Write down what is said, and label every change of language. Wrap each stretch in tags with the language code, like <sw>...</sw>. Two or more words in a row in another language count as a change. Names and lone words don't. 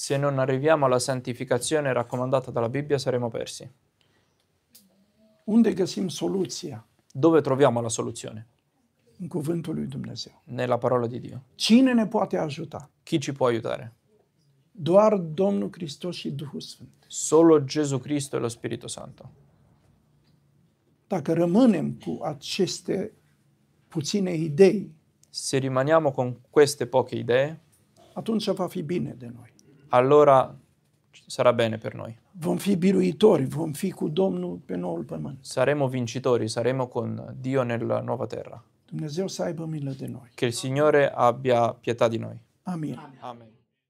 <it>Se non arriviamo alla santificazione raccomandata dalla Bibbia saremo persi.</it> <ro>Unde găsim soluția?</ro> <it>Dove troviamo la soluzione?</it> <ro>În cuvântul lui Dumnezeu.</ro> <it>Nella parola di Dio.</it> <ro>Cine ne poate ajuta?</ro> <it>Chi ci può aiutare?</it> <ro>Doar Domnul Hristos și Duhul Sfânt.</ro> <it>Solo Gesù Cristo e lo Spirito Santo.</it> <ro>Dacă rămânem cu aceste puține idei,</ro> <it>Se rimaniamo con queste poche idee,</it> <ro>atunci va fi bine de noi.</ro> <it>allora sarà bene per noi.</it> <ro>Vom fi biruitori, vom fi cu Domnul pe noul pământ.</ro> <it>Saremo vincitori, saremo con Dio nella nuova terra.</it> <ro>Dumnezeu să aibă milă de noi.</ro> <it>Che il Signore abbia pietà di noi.</it> <ro>Amin.</ro> <it>Amen.</it>